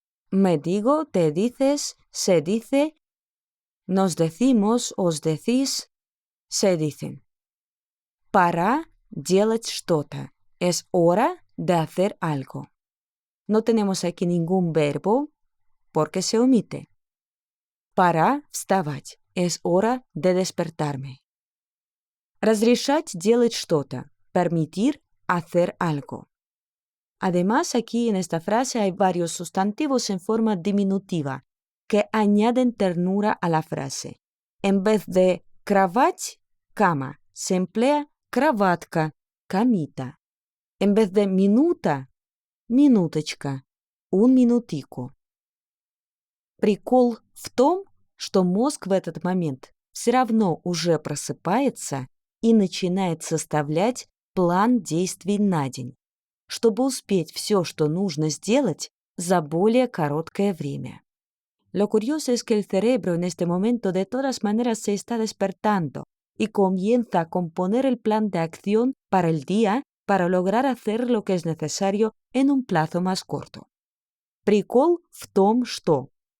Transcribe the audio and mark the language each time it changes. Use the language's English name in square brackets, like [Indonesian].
[Spanish] Me digo, te dices, se dice, nos decimos, os decís, se dicen. [Russian] Пора делать что-то. [Spanish] Es hora de hacer algo. No tenemos aquí ningún verbo porque se omite. [Russian] Пора вставать. [Spanish] Es hora de despertarme. [Russian] Разрешать делать что-то. [Spanish] Permitir hacer algo. Además, aquí en esta frase hay varios sustantivos en forma diminutiva que añaden ternura a la frase. En vez de кровать, cama, se emplea кроватка, camita. En vez de minuta, минуточка, un minutico. [Russian] Прикол в том, что мозг в этот момент все равно уже просыпается и начинает составлять план действий на день, чтобы uspеть все, что нужно сделать за более короткое время. [Spanish] Lo curioso es que el cerebro en este momento de todas maneras se está despertando y comienza a componer el plan de acción para el día para lograr hacer lo que es necesario en un plazo más corto. [Russian] Прикол в том, что.